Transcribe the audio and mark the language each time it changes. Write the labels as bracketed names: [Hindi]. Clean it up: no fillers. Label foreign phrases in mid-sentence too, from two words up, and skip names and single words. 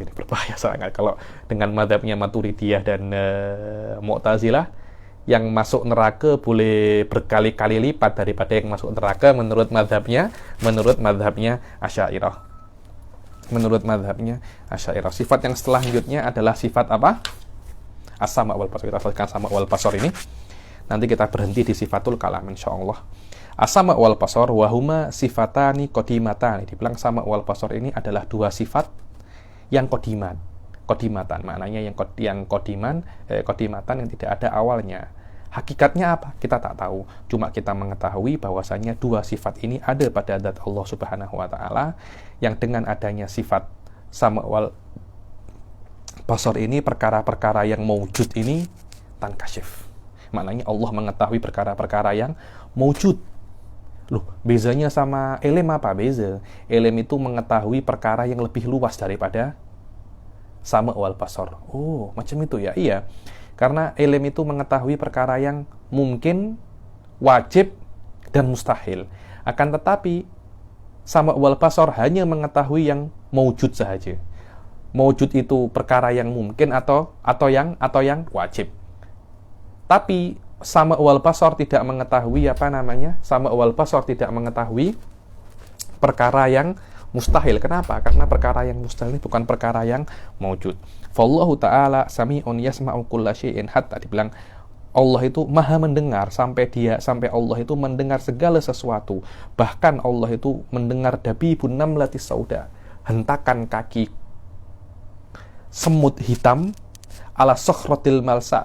[Malay] Kalau dengan mazhabnya Maturidiyah dan Mu'tazilah, yang masuk neraka boleh berkali-kali lipat daripada yang masuk neraka menurut mazhabnya Asy'ariyah. Sifat yang selanjutnya adalah sifat apa? [Arabic] السمع والبصر. [Malay] Kita selesaikan [Arabic] سمع والبصر [Malay] ini. Nanti kita berhenti di [Arabic] صفة الكلام [Malay] insyaallah. [Arabic] السمع والبصر وهما صفتان قديمتان. [Malay] Dibilang [Arabic] سمع والبصر [Malay] ini adalah 2 sifat yang qadimatan. Maknanya yang qadimatan yang tidak ada awalnya. Hakikatnya apa? Kita tak tahu. Cuma kita mengetahui bahwasanya 2 sifat ini ada pada zat Allah [Arabic] سبحانه وتعالى, [Malay] yang dengan adanya sifat [Arabic] سمع والبصر [Malay] ini, perkara-perkara yang maujud ini tankashif. Maknanya Allah mengetahui perkara-perkara yang maujud. Loh, bezanya sama ilm apa? Beza. Ilm itu mengetahui perkara yang lebih luas daripada [Arabic] سمع والبصر. [Malay] Oh, macam itu ya? Iya. Karena ilm itu mengetahui perkara yang mungkin, wajib, dan mustahil. Akan tetapi [Arabic] سمع والبصر [Malay] hanya mengetahui yang maujud saja. Maujud itu perkara yang mungkin atau yang wajib. Tapi [Arabic] سمع والبصر [Malay] tidak mengetahui [Arabic] سمع والبصر [Malay] tidak mengetahui perkara yang mustahil. Kenapa? Karena perkara yang mustahil ini bukan perkara yang maujud. [Arabic] فالله تعالى سميع يسمع كل شيء, [Malay] hatta dibilang Allah itu maha mendengar sampai Allah itu mendengar segala sesuatu. Bahkan Allah itu mendengar [Arabic] دبيب النملة السوداء, [Malay] hentakan kaki semut hitam [Arabic] على الصخرة الملساء.